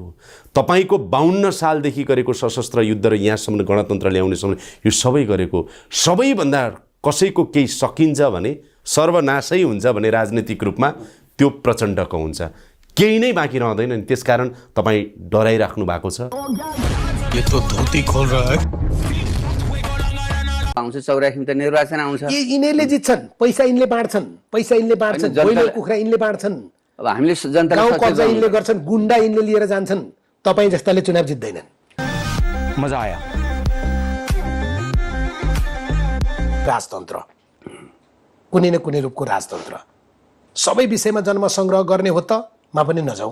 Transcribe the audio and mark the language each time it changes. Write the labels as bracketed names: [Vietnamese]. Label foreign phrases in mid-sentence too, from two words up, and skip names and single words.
[Nepali] तपाईँको 52 सालदेखि गरेको सशस्त्र युद्ध र यहाँसम्म गणतन्त्र ल्याउनेसम्म यो सबै गरेको, सबैभन्दा कसैको केही सकिन्छ भने सर्वनाशै हुन्छ भने राजनीतिक रूपमा त्यो प्रचण्डको हुन्छ। केही नै बाँकी रहँदैन नि। त्यसकारण तपाईँ डराइराख्नु भएको छ। [Hindi] ये तो धोती खोल रहा है। [Nepali] आउँछ 84 त निर्वाचन आउँछ। यिनीहरूले जित्छन्, पैसा यिनले बाँड्छन्, पैसा यिनले बाँड्छन्, ब्रोइलर कुखुरा यिनले बाँड्छन्, अब हामीले जनतालाई गाउँ सचेत कब्जा बनाउनु यिनले गर्छन्, गुन्डा यिनले लिएर जान्छन्। तपाईँ जस्ताले चुनाव जित्दैनन्। [Hindi] मजा आया। [Nepali] राजतन्त्र, कुनै न कुनै रूपको राजतन्त्र, सबै विषयमा जन्म सङ्ग्रह गर्ने हो त मा पनि नजाउँ।